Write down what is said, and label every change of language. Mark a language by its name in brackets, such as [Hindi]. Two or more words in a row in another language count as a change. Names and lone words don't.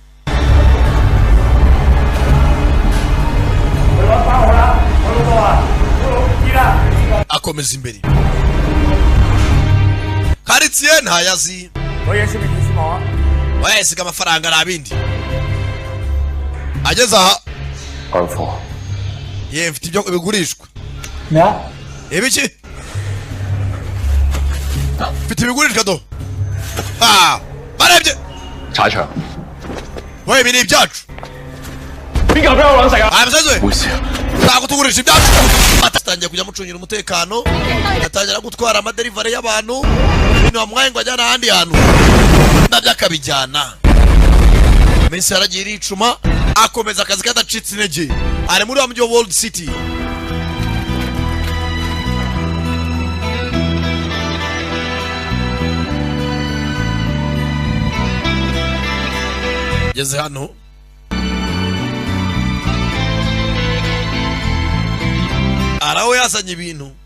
[Kinyarwanda] akomeza imbere karitsiye ntayazi wayasiga amafaranga n'abindi ageze aha ye mfite ibyo bigurishwa ibiki mfite ibigurishwa do barebye [Cantonese] 踩場。 [Kinyarwanda] we ibi ni ibyacu [Cantonese] 邊個俾我揾食啊？ [Kinyarwanda] aya musazi we [Cantonese] 冇事啊。 [Kinyarwanda] ntabwo tugurisha ibyacu atangiye kujya mucungira umutekano yatangira gutwara amaderivare y'abantu ibintu bamwaye ngo ajyana ahandi hantu nabyo akabijyana iminsi yaragiye iricuma akomeza akazi kadacitse intege ari muri wa mujyi wa World City geze hano araho yazanye ibintu